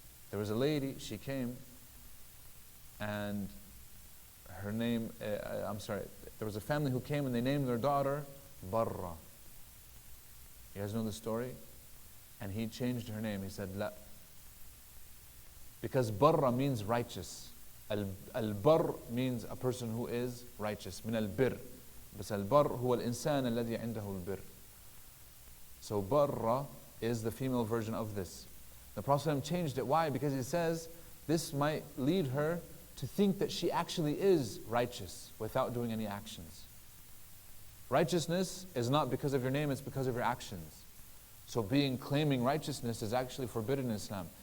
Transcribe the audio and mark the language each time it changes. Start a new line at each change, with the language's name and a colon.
English: There was a lady, she came, and her name, there was a family who came and they named their daughter Barra. You guys know the story? And he changed her name. He said, La. Because Barra means righteous. Al-Bar means a person who is righteous. Min al-Bir.
Arabic: بس البر هو الإنسان الذي عنده البر.
English: So Barra is the female version of this. The Prophet changed it. Why? Because he says this might lead her to think that she actually is righteous without doing any actions. Righteousness is not because of your name, it's because of your actions. So claiming righteousness is actually forbidden in Islam.